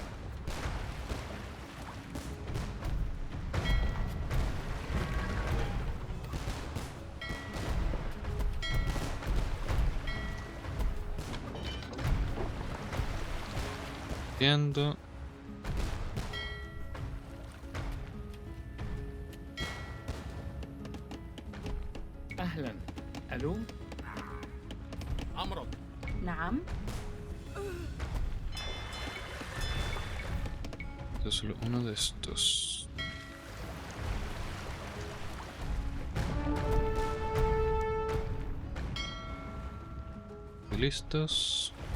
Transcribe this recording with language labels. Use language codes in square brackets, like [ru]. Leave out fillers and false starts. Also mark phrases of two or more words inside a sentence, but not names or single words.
[es] Entiendo. [ar] أهلا ألو أمرك. نعم [es] Entonces solo uno de estos. Y listos.